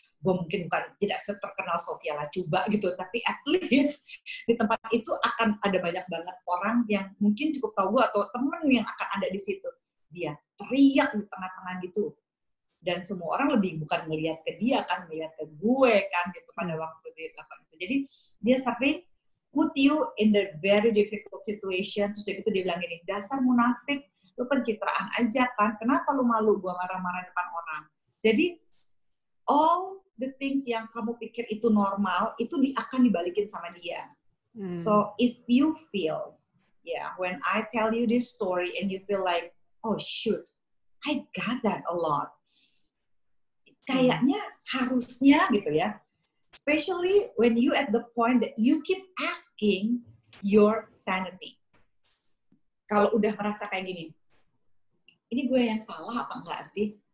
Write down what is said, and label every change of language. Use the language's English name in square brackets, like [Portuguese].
[Indonesian] Gue mungkin bukan tidak seterkenal Sofia Lacuba gitu, tapi at least di tempat itu akan ada banyak banget orang yang mungkin cukup tahu gue atau temen yang akan ada di situ. Dia teriak di tengah-tengah gitu. Dan semua orang lebih bukan ngelihat ke dia kan, ngelihat ke gue kan gitu pada waktu dia lakukan itu. Jadi dia sering [English] put you in the very difficult situation. [Indonesian] Terus dia bilang gini, dasar munafik, lu pencitraan aja kan, kenapa lu malu gua marah-marah depan orang. Jadi [English] all the things [Indonesian] yang kamu pikir itu normal, itu akan dibalikin sama dia. [English] So if you feel, when I tell you this story and you feel like, oh shoot, I got that a lot. [Indonesian] kayaknya seharusnya gitu ya. [English] Especially when you at the point that you keep asking your sanity. [Indonesian] Kalau udah merasa kayak gini, ini gue yang salah apa enggak sih?